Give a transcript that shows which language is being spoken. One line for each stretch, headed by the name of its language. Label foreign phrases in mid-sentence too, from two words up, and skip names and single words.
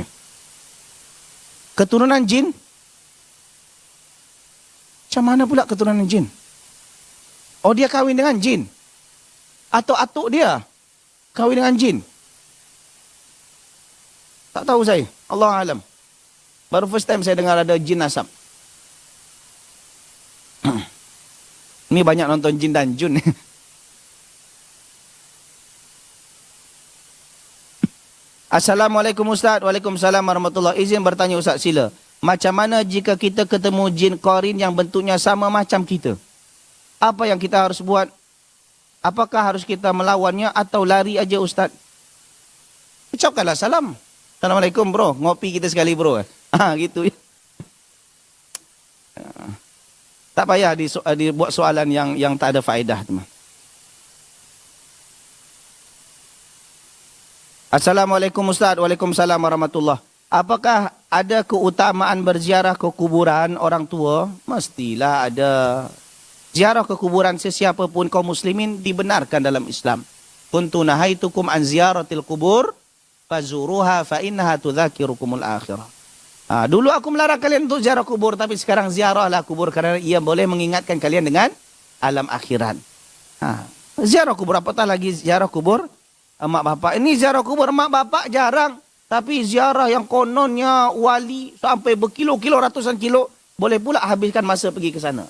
Malay: Keturunan jin? Macam mana pula keturunan jin? Oh, dia kahwin dengan jin? Atau atuk dia kahwin dengan jin? Tak tahu saya.
Arabic: الله أعلم.
Malay: Baru
English: first time
Malay: saya dengar ada jin nasab. Ini banyak nonton Jin dan Jun. Assalamualaikum Ustaz.
Arabic: وعليكم السلام ورحمة الله.
Malay: Izin bertanya Ustaz, sila. Macam mana jika kita ketemu jin qarin yang bentuknya sama macam kita?
Indonesian: Apa yang kita harus buat? Apakah harus kita melawannya atau lari aja Ustaz?
Malay: Ucapkanlah salam. Assalamualaikum bro.
Indonesian: Ngopi kita sekali bro. Gitu ya.
Malay: Tak payah dibuat soalan yang tak ada faedah, teman. Assalamualaikum Ustaz.
Arabic: وعليكم السلام ورحمة الله.
Indonesian: Apakah ada keutamaan berziarah ke kuburan orang tua?
Malay: Mestilah ada. Ziarah ke kuburan sesiapa pun kaum muslimin dibenarkan dalam Islam.
Arabic: كنت نهيتكم عن زيارة القبور فزوروها فإنها تذكركم الآخرة.
Malay: Dulu aku melarang kalian untuk ziarah kubur, tapi sekarang ziarahlah kubur kerana ia boleh mengingatkan kalian dengan alam akhirat. Ziarah kubur, apatah lagi ziarah kubur mak bapak. Ini ziarah kubur mak bapak jarang, tapi ziarah yang kononnya wali sampai berkilo-kilo, ratusan kilo, boleh pula habiskan masa pergi ke sana.